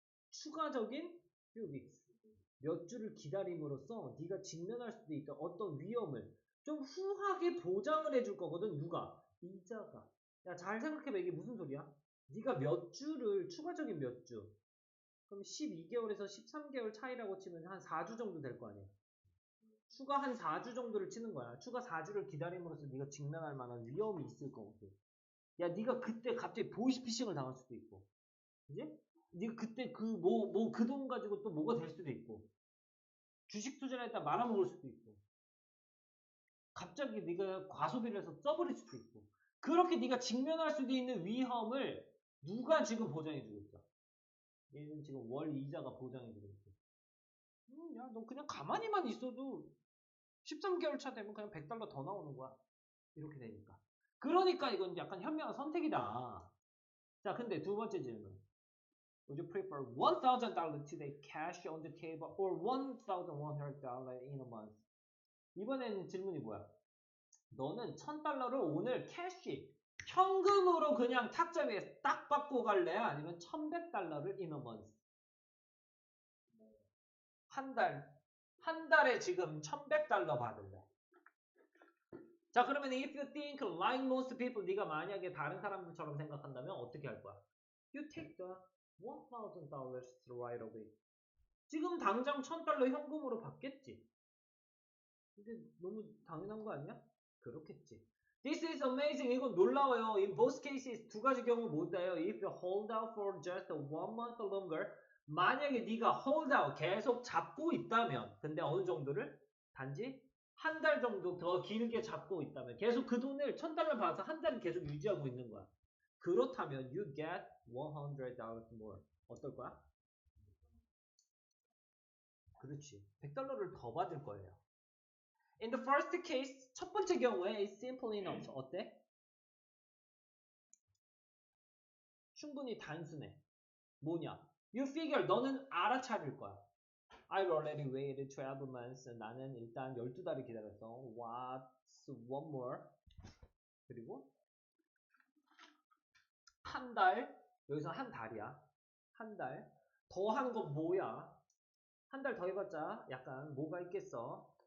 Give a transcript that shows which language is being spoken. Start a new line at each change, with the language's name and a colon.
Korean: 추가적인
English: few weeks.
Korean: 몇 주를 기다림으로써 네가 직면할 수도 있던 어떤 위험을 좀 후하게 보장을 해줄 거거든. 누가? 이자가. 야, 잘 생각해봐. 이게 무슨 소리야? 네가 몇 주를 추가적인 몇 주. 그럼 12개월에서 13개월 차이라고 치면 한 4주 정도 될 거 아니야. 추가 한 4주 정도를 치는 거야. 추가 4주를 기다림으로써 네가 직면할 만한 위험이 있을 거거든. 야, 네가 그때 갑자기 보이스피싱을 당할 수도 있고, 그지? 네가 그때 그 그 돈 가지고 또 뭐가 될 수도 있고, 주식 투자를 했다 말아먹을 수도 있고, 갑자기 네가 과소비를 해서 써버릴 수도 있고, 그렇게 네가 직면할 수도 있는 위험을 누가 지금 보장해주고 있어? 얘는 지금 월 이자가 보장해주고 있어. 야, 너 그냥 가만히만 있어도 13개월 차 되면 그냥 $100 더 나오는 거야. 이렇게 되니까. 그러니까 이건 약간 현명한 선택이다. 자, 근데 두 번째 질문.
English: Would you prefer $1,000 today cash on the table or $1,100 in a month?
Korean: 이번에는 질문이 뭐야? 너는 $1,000를 오늘 캐시, 현금으로 그냥 탁자 위에 딱 받고 갈래? 아니면
English: $1,100를 in a month?
Korean: 한 달에 지금 $1,100 받을래? 자, 그러면
English: if you think like most people,
Korean: 네가 만약에 다른 사람들처럼 생각한다면 어떻게 할 거야?
English: You take the $1,000 right away.
Korean: 지금 당장 $1,000 현금으로 받겠지. 이게 너무 당연한 거 아니야? 그렇겠지.
English: This is amazing.
Korean: 이건 놀라워요.
English: In both cases
Korean: 두 가지 경우 뭔데요?
English: If you hold out for just 1 month longer,
Korean: 만약에 네가
English: hold out
Korean: 계속 잡고 있다면, 근데 어느 정도를? 단지 한 달 정도 더 길게 잡고 있다면, 계속 그 돈을 $1,000 받아서 한 달을 계속 유지하고 있는 거야. 그렇다면
English: you get $100 more.
Korean: 어떨 거야? 그렇지. $100를 더 받을 거예요.
English: In the first case,
Korean: 첫 번째 경우에
English: is simple enough.
Korean: 어때? 충분히 단순해. 뭐냐?
English: You figure
Korean: 너는 알아차릴 거야.
English: I've already waited 12 months.
Korean: 나는 일단 12달을 기다렸어.
English: What's one more?
Korean: 그리고 한 달. 여기서 한 달이야. 한 달. 더 하는 건 뭐야? 한 달 더 해봤자 약간 뭐가 있겠어?